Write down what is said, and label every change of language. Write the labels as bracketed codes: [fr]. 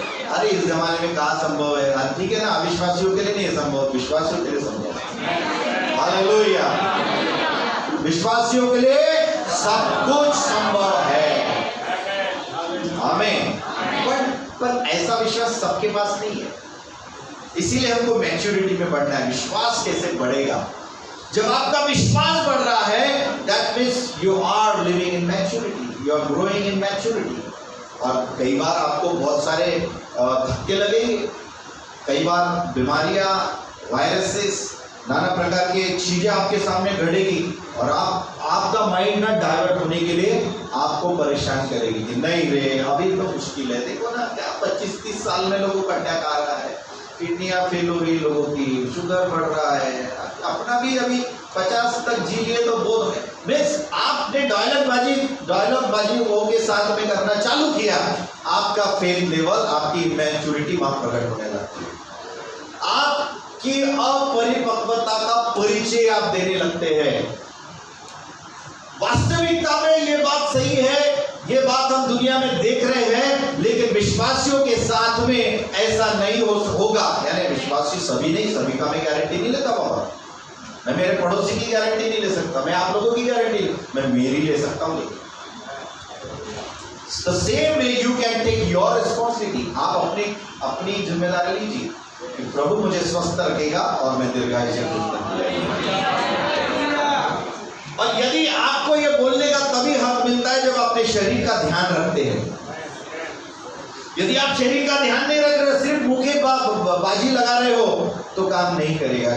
[hi] अरे इस जमाने में कहाँ संभव है, ठीक है ना, अविश्वासियों के लिए नहीं है संभव, विश्वासियों के लिए संभव है। हालेलुया। विश्वासियों के लिए सब कुछ संभव है। आमीन। पर ऐसा विश्वास सबके पास नहीं है, इसीलिए हमको मैच्योरिटी में बढ़ना है। विश्वास कैसे बढ़ेगा? जब आपका विश्वास बढ़ रहा है, [en] that means you are living in maturity, [hi] you are growing in maturity। और कई बार आपको बहुत सारे धक्के लगेंगे, कई बार बीमारियां, वायरसेस, नाना प्रकार की चीजें आपके सामने घटेगी और आपका माइंड ना डाइवर्ट होने के लिए आपको परेशान करेगी कि नहीं रे, अभी तो मुश्किल है। देखो ना क्या 25-30 साल में लोगों को अटैक आ रहा है, किडनियां फेल हो रही लोगों की, शुगर बढ़ रहा है, अपना भी अभी 50 तक जी लिए तो बहुत है। मीन्स आपने डायलॉगबाजी वो के साथ में करना चालू किया, आपका फेथ लेवल, आपकी मैच्योरिटी वहां प्रकट होने लगती है। आपकी अपरिपक्वता का परिचय आप देने लगते हैं। वास्तविकता में ये बात सही है, ये बात हम दुनिया में देख रहे हैं, लेकिन विश्वासियों के साथ में ऐसा नहीं होगा। यानी विश्वासी सभी नहीं, सभी का मैं गारंटी नहीं लेता बाबा, मैं मेरे पड़ोसी की गारंटी नहीं ले सकता, मैं आप लोगों की गारंटी, मैं मेरी ले सकता हूँ। [en] The same way you can take your responsibility। [hi] आप अपनी जिम्मेदारी लीजिए कि प्रभु मुझे स्वस्थ रखेगा और मैं दीर्घायु से और यदि आपको ये बोलने का तभी हक मिलता है जब अपने शरीर का ध्यान रखते हैं। यदि आप शरीर का ध्यान नहीं रख रहे, सिर्फ मुखे बाजी लगा रहे हो, तो काम नहीं करेगा।